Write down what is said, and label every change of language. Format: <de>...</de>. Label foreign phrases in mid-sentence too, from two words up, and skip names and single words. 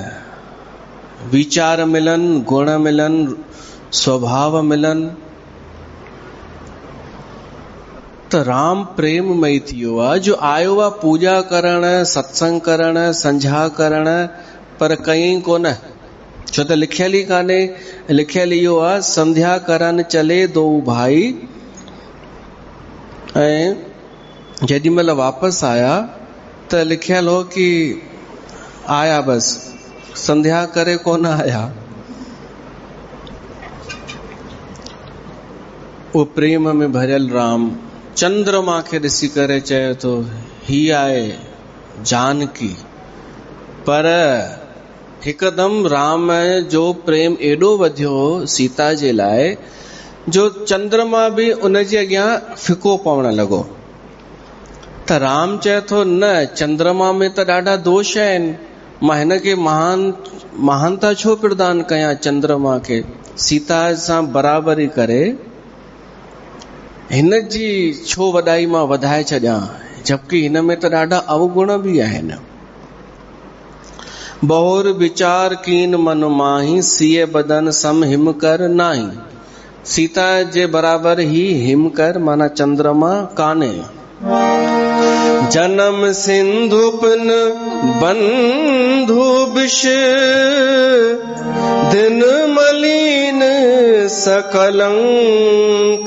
<sd>वीचार मिलनि, गुण मिलनि, स्वभाव मिलनि। त राम प्रेममय थी वियो आहे, जो आयो आहे पूजा करण, सत्संग करण, संझा करण, पर कई कोन। छो त लिखियल ई कान्हे। लिखियल इहो आहे,</sd> <awa>संध्या करन चले दो भाई।</awa> <sd>ऐं जेॾी महिल वापसि आया त लिखियल हो कि आया बस, संध्या करे कोन आया। वो प्रेम में भरियल राम चंद्रमा खे ॾिसी करे चए थो ही आहे जानकी। पर हिकदम राम जो प्रेम एॾो वधियो सीता जे लाइ, जो चंद्रमा भी उनजे अॻियां फिको पवण लॻो। त राम चए थो न, चंद्रमा में त ॾाढा दोष आहिनि, मां हिन खे महानता छो प्रदान कयां चंद्रमा खे। सीता सां बराबरी करे हिन जी छो वॾाई मां वधाए छॾियां, जबकि हिन में त ॾाढा अवगुण भी आहिनि।</sd> <awa>बहुर विचार कीन मन माही, सिए बदन सम हिम कर नाही।</awa> <sd>सीता जे बराबर ही हिम कर माना चंद्रमा काने।</sd> <awa>जन्म सिंधु पिन बंधु विष, दिन मलिन सकलंक।</awa>